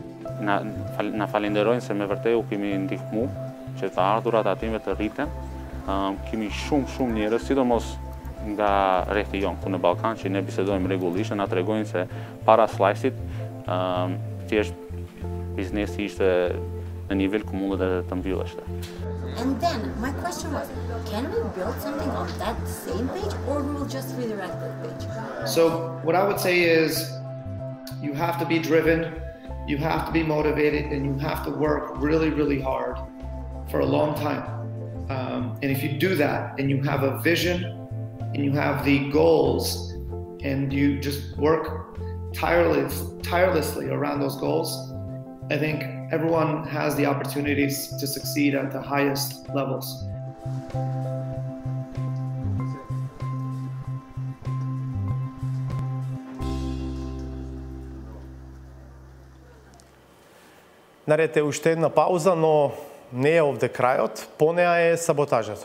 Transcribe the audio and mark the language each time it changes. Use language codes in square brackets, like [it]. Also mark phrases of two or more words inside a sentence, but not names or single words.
[sq] Na falenderojnë se me vërtet u kemi ndihmu që të ardhurat atime të rriten. Kemi shumë njerëz, sidomos nga rrethti jon këtu në Ballkan, që ne bisedojmë rregullisht, na tregojnë se para Slice-it thjesht biznesi ishte në nivel ku mundet të mbylleshte. [en] And then my question was, can we build something on that same page or we will just redirect that page? So what I would say is you have to be driven, you have to be motivated, and you have to work really, really hard for a long time. And if you do that and you have a vision and you have the goals and you just work tirelessly around those goals, I think everyone has the opportunities to succeed at the highest levels. [mk] Наред е уште една пауза, но не е овде крајот, по неа е саботажата.